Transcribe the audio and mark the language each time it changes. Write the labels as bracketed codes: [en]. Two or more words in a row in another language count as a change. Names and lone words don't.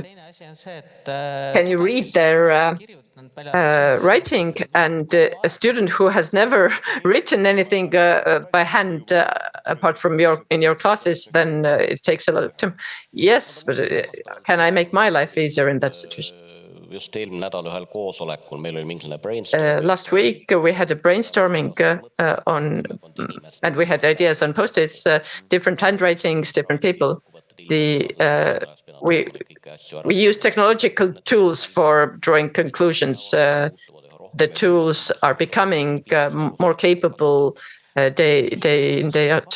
[en] Can you read their writing? And a student who has never written anything by hand apart from in your classes, then it takes a lot of time. Yes, but can I make my life easier in that situation? [et] just eelmine nädal ühel koosolekul meil oli mingisugune brainstorming. [en] Last week we had a brainstorming and we had ideas on post-its, different handwritings, different people. We use technological tools for drawing conclusions. The tools are becoming more capable day in, day out.